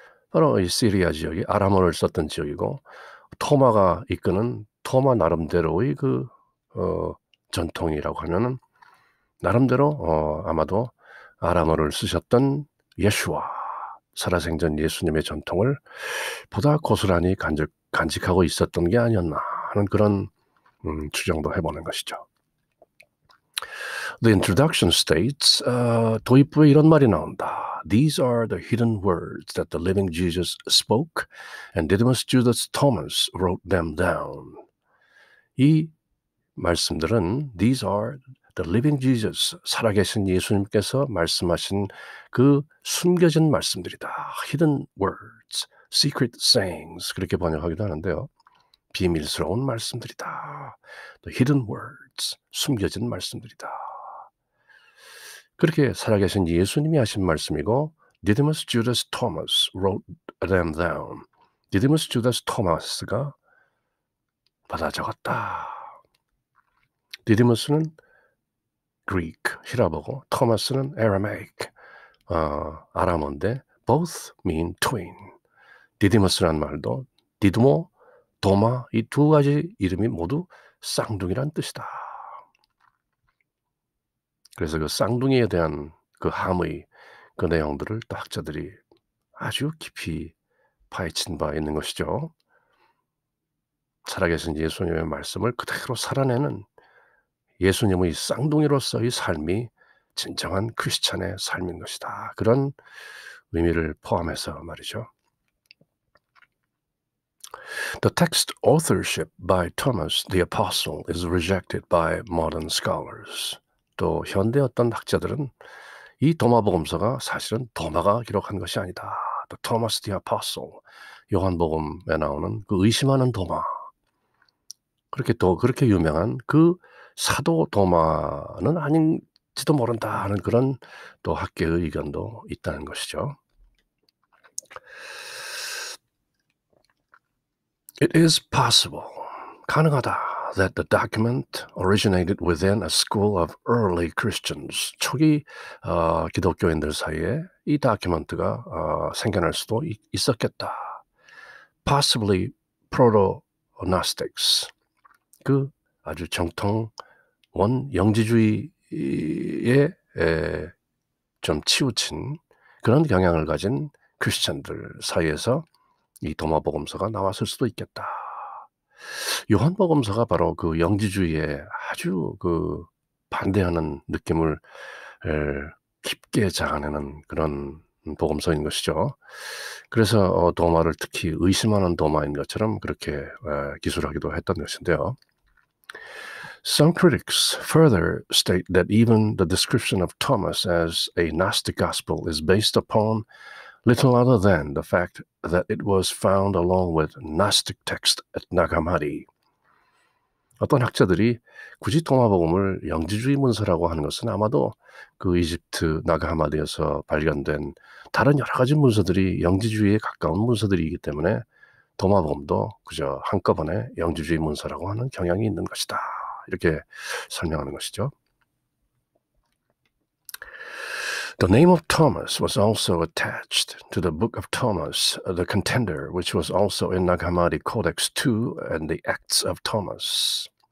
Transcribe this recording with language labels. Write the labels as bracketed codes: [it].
[ko] 바로 이 시리아 지역이 아람어를 썼던 지역이고 토마가 이끄는 토마 나름대로의 전통이라고 하면은 나름대로 아마도 아람어를 쓰셨던 예수와 살아생전 예수님의 전통을 보다 고스란히 간직하고 있었던 게 아니었나 하는 그런 추정도 해보는 것이죠. [en] The introduction states, [ko] 도입부에 이런 말이 나온다. [en] These are the hidden words that the living Jesus spoke, and Didymus Judas Thomas wrote them down. [ko] 이 말씀들은 [en] These are the living Jesus, [ko] 살아계신 예수님께서 말씀하신 그 숨겨진 말씀들이다. [en] Hidden words, secret sayings [ko] 그렇게 번역하기도 하는데요. 비밀스러운 말씀들이다. [en] The hidden words, [ko] 숨겨진 말씀들이다. 그렇게 살아계신 예수님이 하신 말씀이고 Didymus Judas Thomas [en] wrote them down. [ko] Didymus Judas Thomas가 받아 적었다. 디디무스는 Greek, 히라보고 토마스는 Aramaic, 아람어인데 [en] both mean twin. [ko] 디디무스란 말도 디드모, 도마 이 두 가지 이름이 모두 쌍둥이란 뜻이다. 그래서 그 쌍둥이에 대한 그 함의 그 내용들을 또 학자들이 아주 깊이 파헤친 바 있는 것이죠. 살아계신 예수님의 말씀을 그대로 살아내는 예수님의 쌍둥이로서의 삶이 진정한 크리스찬의 삶인 것이다. 그런 의미를 포함해서 말이죠. [en] The text authorship by Thomas the Apostle is rejected by modern scholars. [ko] 또 현대 어떤 학자들은 이 도마복음서가 사실은 도마가 기록한 것이 아니다. The Thomas the Apostle, 요한복음에 나오는 그 의심하는 도마, 그렇게 유명한 그 사도 도마는 아닌지도 모른다 하는 그런 또 학계의 의견도 있다는 것이죠. [en] It is possible, [ko] 가능하다, [en] that the document originated within a school of early Christians. [ko] 초기 기독교인들 사이에 이 다큐멘트가 생겨날 수도 있었겠다. [en] Possibly proto-Gnostics, [ko] 그 아주 정통 영지주의에 좀 치우친 그런 경향을 가진 크리스천들 사이에서 이 도마복음서가 나왔을 수도 있겠다. 요한복음서가 바로 그 영지주의에 아주 그 반대하는 느낌을 깊게 자아내는 그런 복음서인 것이죠. 그래서 도마를 특히 의심하는 도마인 것처럼 그렇게 기술하기도 했던 것인데요. [en] Some critics further state that even the description of Thomas as a Gnostic gospel is based upon little other than the fact that it was found along with Gnostic text at Nag Hammadi. [ko] 어떤 학자들이 굳이 도마복음을 영지주의 문서라고 하는 것은 아마도 그 이집트 나가 하마디에서 발견된 다른 여러 가지 문서들이 영지주의에 가까운 문서들이기 때문에 도마복음도 그저 한꺼번에 영지주의 문서라고 하는 경향이 있는 것이다. 이렇게 설명하는 것이죠. [en] The name of Thomas was also attached to the book of Thomas, the Contender, which was also in Nag Hammadi Codex II and the Acts of Thomas.